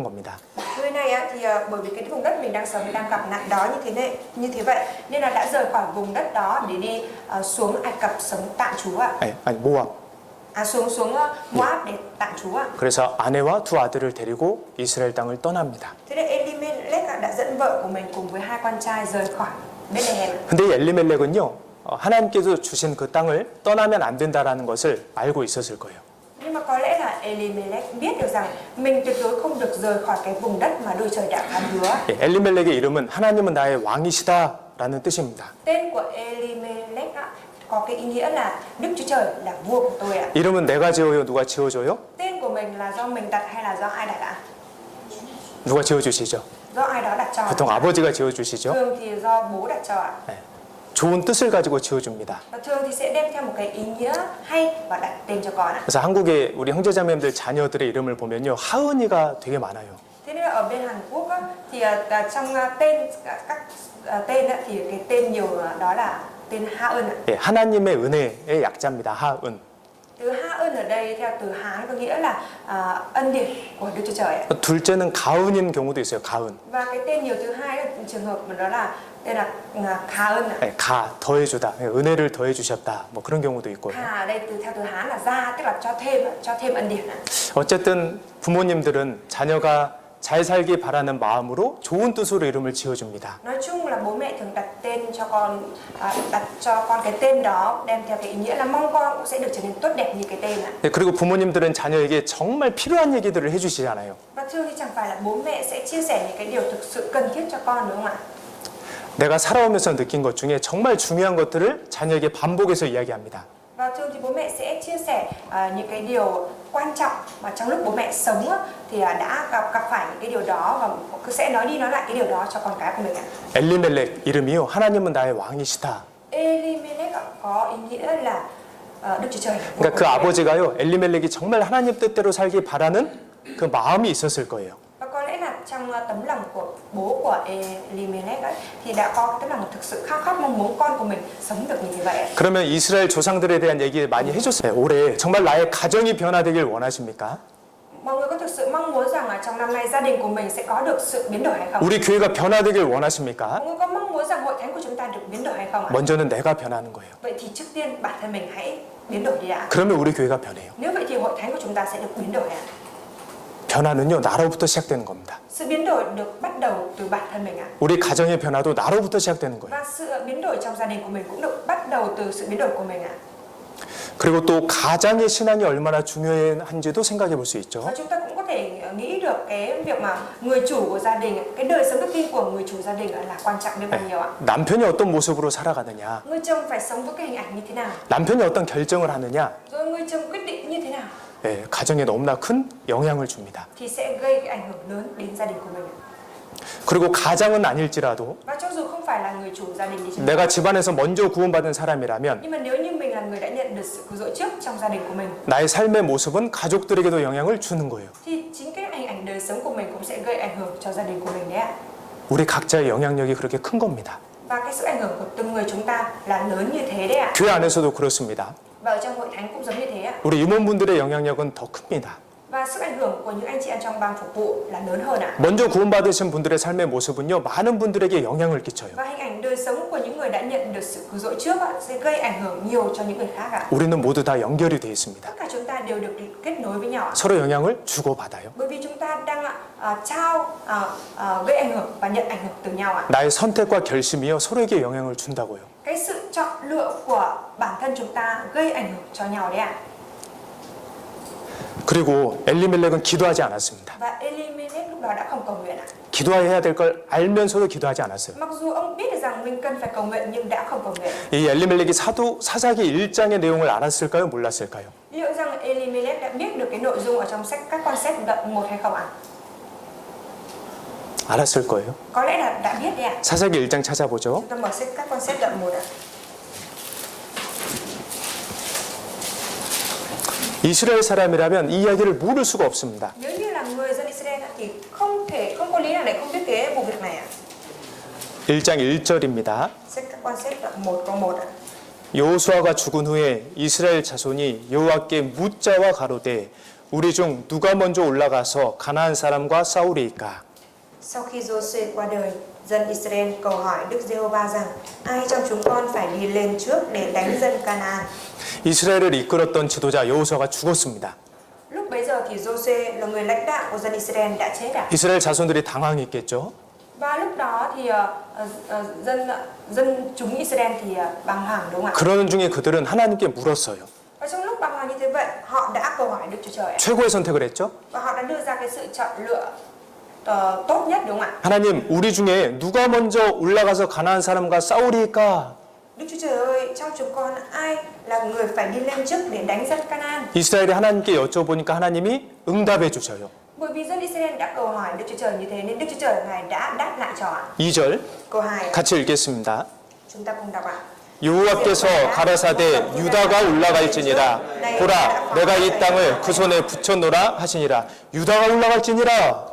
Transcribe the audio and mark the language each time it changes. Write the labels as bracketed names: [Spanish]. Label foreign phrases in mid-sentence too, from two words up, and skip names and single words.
[Vietnamese] Người này thì bởi vì cái vùng đất mình đang sống đang gặp nạn đói như thế vậy nên là đã rời khỏi vùng đất đó để đi xuống Ai Cập sống tạm trú ạ. [Korean] 아니 모압. [Vietnamese] xuống Moab để tạm trú ạ. [Korean] 그래서 아내와 두 아들을 데리고 이스라엘 땅을 떠납니다. [Vietnamese] Thế nên Elimelech đã dẫn vợ của mình cùng với hai con trai rời khỏi Bethlehem. [Korean] 근데 이 엘리멜렉은요, 하나님께서 주신 그 땅을 떠나면 안 된다라는 것을 알고 있었을 거예요. [Vietnamese] Nhưng mà có lẽ là Elimelech biết được rằng mình tuyệt đối không được rời khỏi cái vùng đất mà đôi trời đã phán hứa. [Korean] 엘리멜렉의 이름은 하나님은 나의 왕이시다라는 뜻입니다. [Vietnamese] Tên của Elimelech có cái ý nghĩa là Đức Chúa Trời là vua của tôi ạ. [Korean] 이름은 내가 지어요, 누가 지어줘요? [Vietnamese] Tên của mình là do mình đặt hay là do ai đặt ạ? [Korean] 누가 지어주시죠? [Vietnamese] Do ai đó đặt cho. [Korean] 보통 아버지가 지어주시죠. [Vietnamese] Thường thì do bố đặt cho ạ. [Korean] 좋은 뜻을 가지고 지어줍니다. [Vietnamese] Và thường thì sẽ đem theo một cái ý nghĩa hay và đặt tên cho con ạ. [Korean] 그래서 한국의 우리 형제자매님들 자녀들의 이름을 보면요, 하은이가 되게 많아요. [Vietnamese] Thế nên là ở bên Hàn Quốc thì trong tên các tên thì cái tên nhiều đó là tên Ha-ân ạ. [Korean] 하나님의 은혜의 약자입니다. 하은. [Vietnamese] Từ Ha-ân ở đây theo từ Hán có nghĩa là ân điển của Đức Chúa Trời ạ. [Korean] 둘째는 가은인 경우도 있어요. 가은. [Vietnamese] Và cái tên nhiều thứ hai là trường hợp mà đó là tên là Kha-ân ạ. [Korean] 가 더해주다. 은혜를 더해주셨다. 뭐 그런 경우도 있고요. [Vietnamese] Kha ở đây theo từ Hán là gia, tức là cho thêm ân điển ạ. [Korean] 어쨌든 부모님들은 자녀가 잘 살기 바라는 마음으로 좋은 뜻으로 이름을 지어줍니다. [Vietnamese] Nói chung là bố mẹ thường đặt cho con cái tên đó đem theo cái ý nghĩa là mong con cũng sẽ được trở nên tốt đẹp như cái tên ạ. [Korean] 그리고 부모님들은 자녀에게 정말 필요한 얘기들을 해주시잖아요. [Vietnamese] Và thường thì chẳng phải là bố mẹ sẽ chia sẻ những cái điều thực sự cần thiết cho con đúng không ạ? [Korean] 내가 살아오면서 느낀 것 중에 정말 중요한 것들을 자녀에게 반복해서 이야기합니다. [Vietnamese] Và thường thì bố mẹ sẽ chia sẻ những cái điều quan trọng mà trong lúc bố mẹ sống thì đã gặp phải những cái điều đó và cứ sẽ nói đi nói lại cái điều đó cho con cái của mình ạ. [Korean] 엘리멜렉 이름이요. 하나님은 나의 왕이시다. [Vietnamese] Elimelech có ý nghĩa là Đức Chúa Trời. [Korean] 그러니까 그 아버지가요. 엘리멜렉이 정말 하나님 뜻대로 살기 바라는 그 마음이 있었을 거예요. [Vietnamese] Và có lẽ là trong tấm lòng của bố của Elimelech thì đã có tấm lòng thực sự khao khát mong muốn con của mình sống được như thế vậy. [Korean] 그러면 이스라엘 조상들에 대한 얘기 많이 해줬어요. 올해 정말 나의 가정이 변화되길 원하십니까? [Vietnamese] Mọi người có thực sự mong muốn rằng trong năm nay gia đình của mình sẽ có được sự biến đổi hay không? [Korean] 우리 교회가 변화되길 원하십니까? [Vietnamese] Mọi người có mong muốn rằng hội thánh của chúng ta được biến đổi hay không ạ? [Korean] 먼저는 내가 변하는 거예요. [Vietnamese] Vậy thì trước tiên bản thân mình hãy biến đổi đi ạ. [Korean] 그러면 우리 교회가 변해요. [Vietnamese] Nếu vậy thì hội thánh của chúng ta sẽ được biến đổi ạ. [Korean] 변화는요, 나로부터 시작되는 겁니다. [Vietnamese] Sự biến đổi được bắt đầu từ bản thân mình ạ. [Korean] 우리 가정의 변화도 나로부터 시작되는 거예요. [Vietnamese] Và sự biến đổi trong gia đình của mình cũng được bắt đầu từ sự biến đổi của mình ạ. [Korean] 그리고 또 가장의 신앙이 얼마나 중요한지도 생각해 볼 수 있죠. [Vietnamese] Và chúng ta cũng có thể nghĩ được cái việc mà người chủ của gia đình, cái đời sống đức tin của người chủ gia đình là quan trọng biết bao nhiêu ạ. [Korean] 남편이 어떤 모습으로 살아가느냐, [Vietnamese] Người chồng phải sống với cái hình ảnh như thế nào, [Korean] 남편이 어떤 결정을 하느냐, [Vietnamese] rồi người chồng quyết định như thế nào [Korean] 가정에 너무나 큰 영향을 줍니다. [Vietnamese] thì sẽ gây cái ảnh hưởng lớn đến gia đình của mình. [Korean] 그리고 가장은 아닐지라도 [Vietnamese] Và cho dù không phải là người chủ gia đình đi chăng [Korean] 내가 집안에서 먼저 구원받은 사람이라면 [Vietnamese] nhưng mà nếu như mình là người đã nhận được sự cứu rỗi trước trong gia đình của mình [Korean] 나의 삶의 모습은 가족들에게도 영향을 주는 거예요. [Vietnamese] thì chính cái hình ảnh đời sống của mình cũng sẽ gây ảnh hưởng cho gia đình của mình đấy ạ. [Korean] 우리 각자의 영향력이 그렇게 큰 겁니다. [Vietnamese] Và cái sự ảnh hưởng của từng người chúng ta là lớn như thế đấy ạ. [Korean] 교회 안에서도 그렇습니다. [Vietnamese] Và ở trong hội thánh cũng giống như thế ạ. [Korean] 우리 임원분들의 영향력은 더 큽니다. [Vietnamese] Và sức ảnh hưởng của những anh chị em trong ban phục vụ là lớn hơn ạ. [Korean] 먼저 구원받으신 분들의 삶의 모습은요, 많은 분들에게 영향을 끼쳐요. [Vietnamese] Và hình ảnh đời sống của những người đã nhận được sự cứu rỗi trước sẽ gây ảnh hưởng nhiều cho những người khác ạ. [Korean] 우리는 모두 다 연결이 되어 있습니다. [Vietnamese] Tất cả chúng ta đều được kết nối với nhau ạ. [Korean] 서로 영향을 주고받아요. [Vietnamese] Bởi vì chúng ta đang gây ảnh hưởng và nhận ảnh hưởng từ nhau ạ. [Korean] 나의 선택과 결심이요, 서로에게 영향을 준다고요. [Vietnamese] Cái sự chọn lựa của bản thân chúng ta gây ảnh hưởng cho nhau đấy ạ. [Korean] 그리고 엘리멜렉은 기도하지 않았습니다. [Vietnamese] Và Elimelech lúc đó đã không cầu nguyện ạ. [Korean] 기도해야 될 걸 알면서도 기도하지 않았어요. [Vietnamese] Mặc dù ông biết được rằng mình cần phải cầu nguyện nhưng đã không cầu nguyện. [Korean] 이 엘리멜렉이 사사기 1장의 내용을 알았을까요? 몰랐을까요? [Vietnamese] Liệu rằng Elimelech đã biết được cái nội dung ở trong sách các quan sách đoạn 1 hay không ạ? [Korean] 알았을 거예요. [Vietnamese] Có lẽ là đã biết đấy ạ. [Korean] 사사기 1장 찾아보죠. [Vietnamese] Chúng ta mở sách các quan sách đoạn 1 ạ. [Korean] 이스라엘 사람이라면 이 이야기를 모를 수가 없습니다. [Vietnamese] Nếu như là người dân Israel thì không có lý nào để không biết cái vụ việc này ạ. [Korean] 1장 1절입니다. [Vietnamese] Sách các quan sách đoạn 1 câu 1 ạ. [Korean] 여호수아가 죽은 후에 이스라엘 자손이 여호와께 묻자와 가로되 우리 중 누가 먼저 올라가서 가나안 사람과 싸우리이까. [Vietnamese] Sau khi Giô-suê qua đời, dân Israel cầu hỏi Đức Giê-hô-va rằng ai trong chúng con phải đi lên trước để đánh dân Canaan. [Korean] 이스라엘을 이끌었던 지도자 여호수아가 죽었습니다. [Vietnamese] Lúc bấy giờ thì Giô-suê là người lãnh đạo của dân Israel đã chết ạ. [Korean] 이스라엘 자손들이 당황했겠죠. [Vietnamese] Và lúc đó thì dân chúng Israel thì bàng hoàng đúng không ạ? [Korean] 그러는 중에 그들은 하나님께 물었어요. [Vietnamese] Và trong lúc bàng hoàng như thế vậy, họ đã câu hỏi Đức Chúa Trời ạ. [Korean] 최고의 선택을 했죠. [Vietnamese] Và họ đã đưa ra cái sự chọn lựa tốt nhất đúng không ạ? [Korean] 하나님, 우리 중에 누가 먼저 올라가서 가나안 사람과 싸우리까? [Vietnamese] Đức Chúa Trời ơi, trong chúng con ai là người phải đi lên trước để đánh dân Canaan? [Korean] 이스라엘이 하나님께 여쭤보니까 하나님이 응답해 주셔요. [Vietnamese] Bởi vì dân Israel đã cầu hỏi Đức Chúa Trời như thế nên Đức Chúa Trời Ngài đã đáp lại cho ạ. [Korean] 2절 [Vietnamese] Câu 2 [Korean] 같이 읽겠습니다. [Vietnamese] chúng ta cùng đọc ạ. [Korean] 여호와께서 가라사대 유다가 올라갈지니라 보라 내가 이 땅을 그 손에 붙여놓으라 하시니라. 유다가 올라갈지니라.